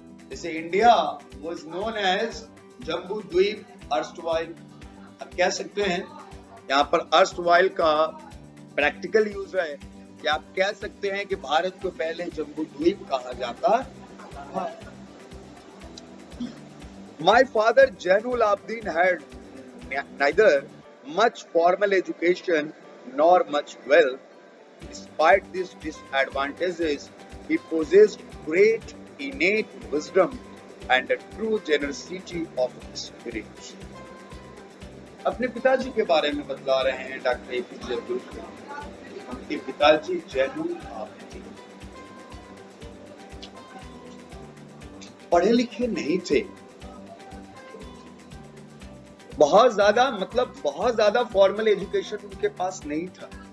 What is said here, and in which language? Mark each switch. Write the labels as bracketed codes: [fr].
[hi] जैसे [en] India was known as [hi] Jambu द्वीप erstwhile, आप कह सकते हैं यहाँ पर अर्स्टवाइल का प्रैक्टिकल यूज है कि आप कह सकते हैं कि भारत को पहले जम्बू द्वीप कहा जाता था। [en] My father Jainul Abidin had neither much formal education nor much wealth. Despite these disadvantages, he possessed great innate wisdom and a true generosity of spirit. [hi] अपने पिताजी के बारे में बतला रहे हैं डॉक्टर एपीजे अब्दुल कलाम। उनके पिताजी जैनुल आबिदीन पढ़े लिखे नहीं थे, बहुत ज्यादा फॉर्मल एजुकेशन उनके पास नहीं था।